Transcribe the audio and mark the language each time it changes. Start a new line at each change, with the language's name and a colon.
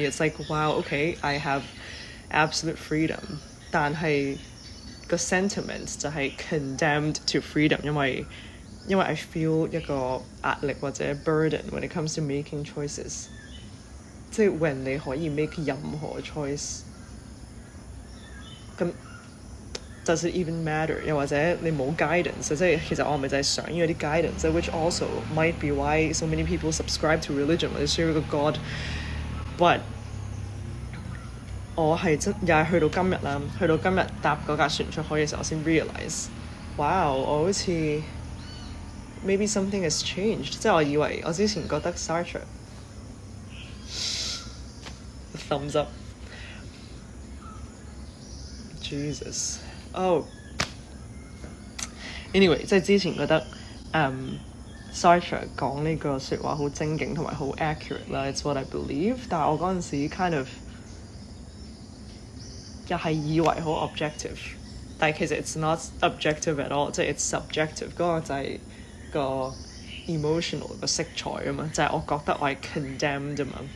English: It's like, wow, okay, I have absolute freedom， 但係個 sentiment 就係 condemned to freedom， 因為I feel
Cantonese: 一個壓力或者
English: burden when it comes to making choices。
Cantonese: 即係 when 你可以 make 任何 choice， 咁
English: does it even matter？
Cantonese: 又或者你冇 guidance， 即係其實我咪就係想要啲 guidance，
English: which also might be why so many people subscribe to religion
Cantonese: 或者需要一個 God。But 我係真又係去到今日啦，去到今日搭嗰架船出海嘅時候，我先 realize，wow， 我好似
English: maybe something has changed。
Cantonese: 即係我以為我之前覺得 Sartre thumbs up Jesus anyway， 即係之前覺得Sartre 講呢個説話好精警同埋好 accurate 啦 ，
English: it's what I believe。
Cantonese: 但係我嗰陣時 kind of 又係以為好 objective， 但係其實
English: it's not objective at all，
Cantonese: 即係 it's subjective。嗰個就係個 emotional 個色彩啊嘛，就係我覺得我係 condemned 啊嘛。